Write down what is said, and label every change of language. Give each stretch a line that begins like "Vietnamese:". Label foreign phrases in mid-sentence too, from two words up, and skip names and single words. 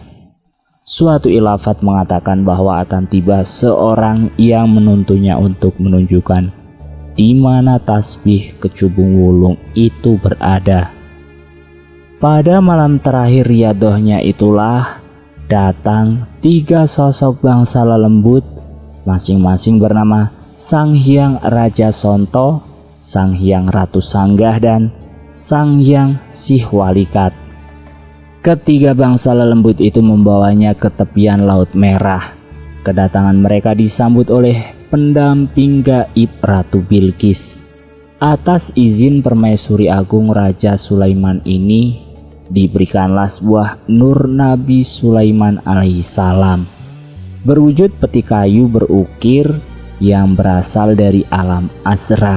Indonesian: Suatu ilafat mengatakan bahwa akan tiba seorang yang menuntunnya untuk menunjukkan di mana tasbih kecubung wulung itu berada. Pada malam terakhir riadohnya itulah datang 3 sosok bangsa lelembut, masing-masing bernama Sang Hyang Raja Sonto, Sang Hyang Ratu Sanggah, dan Sang Hyang Sihwalikat. Ketiga bangsa lelembut itu membawanya ke tepian Laut Merah. Kedatangan mereka disambut oleh pendamping gaib Ratu Bilqis. Atas izin Permaisuri Agung Raja Sulaiman ini, diberikanlah sebuah nur Nabi Sulaiman alaihissalam, berwujud peti kayu berukir yang berasal dari alam azrak.